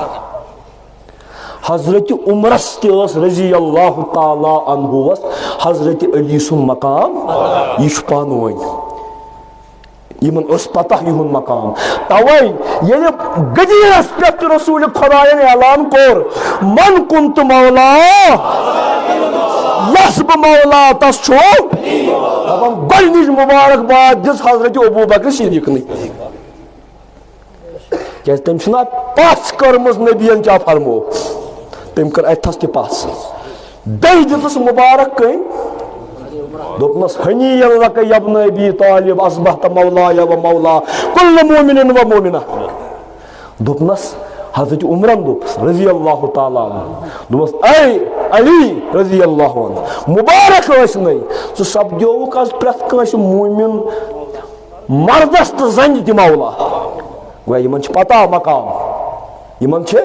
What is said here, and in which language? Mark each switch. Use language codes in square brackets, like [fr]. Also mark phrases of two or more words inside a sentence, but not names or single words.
[ks] حضرت عمرس تہِ ٲس [ar] رضی اللہ تعالیٰ [ks] عنہُوس حضرت علی سُنٛد مقام یہِ چھُ پانہٕ ؤنۍ یِمن ٲس پتہ یِہُنٛد مقام توے ییٚلہِ غدیٖرس پٮ۪ٹھ تہِ رسوٗلِ خۄداین اعلان کوٚر من کُن تہٕ مولا یس بہٕ مولا تس چھُ دپان گۄڈنِچ مُبارکباد دِژ حضرت ابوٗ بکر صدیٖقنٕے کیٛازِ تٔمۍ چھُنہ پژھ کٔرمٕژ نبین کیٛاہ فرمو تٔمۍ کٔر اتھس تہِ پژھ بیٚیہِ دِژٕس مُبارک کٔنۍ دوٚپنس [ar] ہنیٖ لکَ یبنَ ابی طالب اصبحت مولایا و مولا کُلُّ مومِنٍ و مومِنہ [ks] دوٚپنس حضرت عمرن دوٚپُس [ar] رضی اللہ تعالیٰ عنہ [ks] دوٚپمس اے علی [ar] رضی اللہ عنہ [ks] مُبارک ٲسنَے ژٕ سپدیوُکھ آز پرٛٮ۪تھ کٲنٛسہِ موٗمِن مردس تہٕ زنہِ تہِ مولا گویا یِمن چھِ پتہ مقام یِمن چھِ